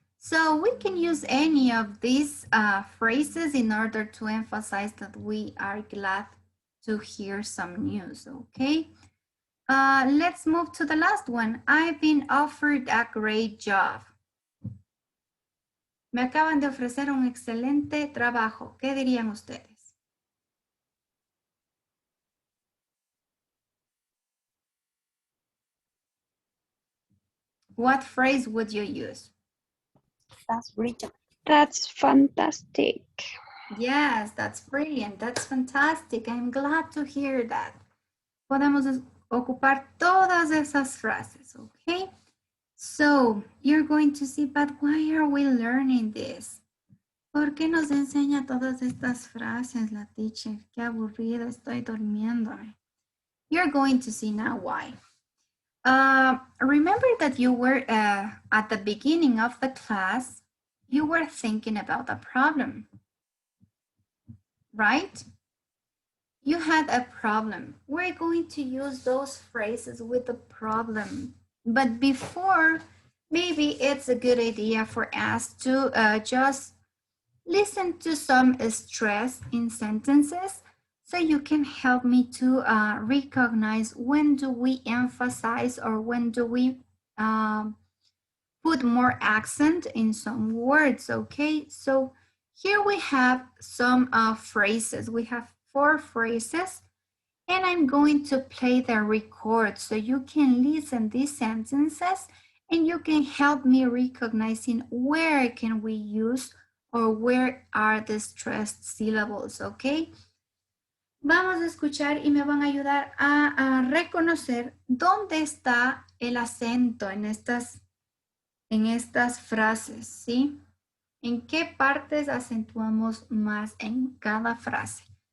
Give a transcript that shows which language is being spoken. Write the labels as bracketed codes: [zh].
[en] So we can use any of these phrases in order to emphasize that we are glad to hear some news, okay? Let's move to the last one. I've been offered a great job. [es] Me acaban de ofrecer un excelente trabajo. ¿Qué dirían ustedes? [en] What phrase would you use? That's brilliant. That's fantastic. Yes, that's brilliant. That's fantastic. I'm glad to hear that. [es] Podemos ocupar todas esas frases, okay? [en] So, you're going to see, but why are we learning this? [es] ¿Por qué nos enseña todas estas frases la teacher? Qué aburrida, estoy durmiéndome. [en] You're going to see now why. Remember that you were at the beginning of the class, you were thinking about a problem, right? You had a problem. We're going to use those phrases with the problem. But before, maybe it's a good idea for us to just listen to some stress in sentences so you can help me to recognize when do we emphasize or when do we put more accent in some words, okay? So here we have some phrases. We have 4 phrases, and I'm going to play the record so you can listen these sentences and you can help me recognizing where can we use or where are the stressed syllables, okay? [es] Vamos a escuchar y me van a ayudar a reconocer dónde está el acento en estas frases, ¿sí? ¿En qué partes acentuamos más en cada frase?